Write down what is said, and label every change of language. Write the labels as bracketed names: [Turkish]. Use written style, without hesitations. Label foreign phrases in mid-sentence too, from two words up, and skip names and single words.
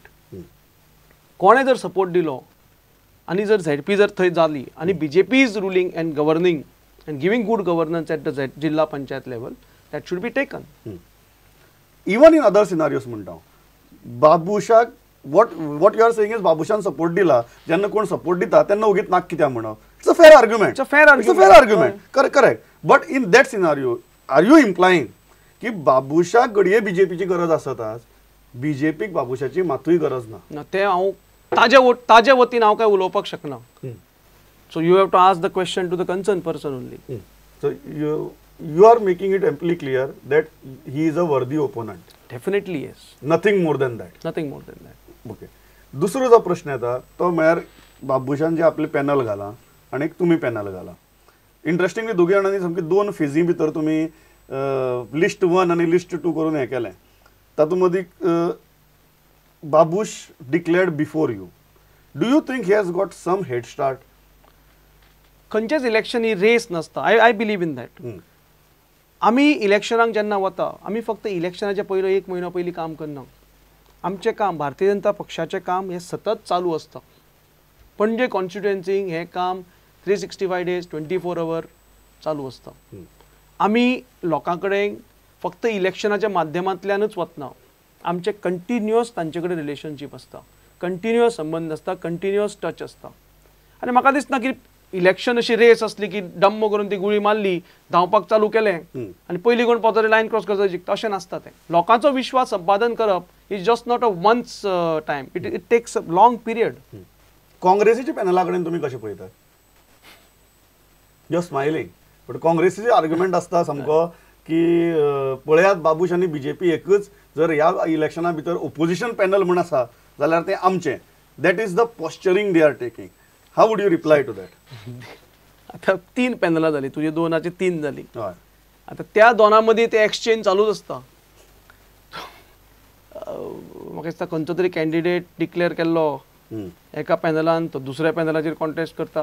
[Konkani] कोणें जर सपोर्ट दिलो आनी जर झेडपी जर थंय जाली आनी [English] BJP is ruling and governing and giving good governance at the Jilla Panchayat level that should be taken. Even in other scenarios [Konkani] म्हणटा हांव, बाबूशाक [English] what you are saying is [Konkani] बाबूशान सपोर्ट दिला, जेन्ना कोण सपोर्ट दिता तेन्ना उगीत नाक कित्याक म्हणप. [English] It's a fair argument. It's a fair argument. It's a fair argument. Correct. But in that scenario, are you implying [Konkani] की बाबूशाक घडये बीजेपीची गरज आसत आज, बीजेपीक बाबूशाची मातूय गरज ना? ते हांव ताजे वतीन हांव काय उलोवपाक शकना. [English] So you have to ask the question to the concern person only. So you are making it amply clear that he is a worthy opponent. Definitely yes. Nothing more than that. Nothing more than that. ओके. [Konkani] दुसरो जो प्रश्न येता तो म्हळ्यार बाबूशान जे आपले पॅनल घाला आनी तुमी पॅनल घाला. इंट्रस्टिंगली दोगी जाणांनी सामकी दोन फेजी भितर तुमी लिस्ट 1 आनी लिस्ट 2 करून हें केलें. तातूंत मदीं [English] बाबूश declared before you. Do you think he has got some head start? [Konkani] खंयचेच इलेक्शन ही रेस नसता. [English] I believe in that. [Konkani] आमी इलेक्शनाक जेन्ना वता आमी फक्त इलेक्शनाच्या पयलो 1 म्हयनो पयलीं काम करना. आमचें काम भारतीय जनता पक्षाचें काम हें सतत चालू आसता. पणजे कॉन्स्टिट्युएन्सीक हें काम [English] 365 days 24 hours [Konkani] चालू आसता. आमी लोकां कडेन फक्त इलेक्शनाच्या माध्यमांतल्यानूच वतना. आमचे कंटिन्युअस तांचे कडेन रिलेशनशीप आसता, कंटिन्युअस संबंध आसता, कंटिन्युअस टच आसता. आनी म्हाका दिसना की इलेक्शन अशी रेस असली की डम्म करून ती गुळी मारली, धांवपाक चालू केलें आनी पयलीं कोण पावतले [English] line cross [Konkani] करता जिखता, अशें नासता तें. लोकांचो विश्वास संपादन करप [English] is just not a once time. It takes a long period. [Konkani] काँग्रेसीच्या पॅनला कडेन तुमी कशें पळयतात? [English] You are smiling, but [Konkani] काँग्रेसीचे आर्ग्युमेंट आसता सामको की पळयात बाबूश आनी बीजेपी एकच. जर ह्या इलेक्शना भितर [English] opposition panel [Konkani] म्हण आसा जाल्यार तें आमचें. [English] That is the posturing they are taking. How would you reply to that? [Konkani] आतां 3 पॅनलां जालीं, तुजे 2 3 जालीं. हय. आतां त्या दोनां मदीं ते एक्सचेंज चालूच आसता. म्हाका दिसता खंयचो तरी कॅन्डिडेट डिक्लेअर केल्लो एका पॅनलान, तो दुसऱ्या पॅनलाचेर कॉन्टेस्ट करता.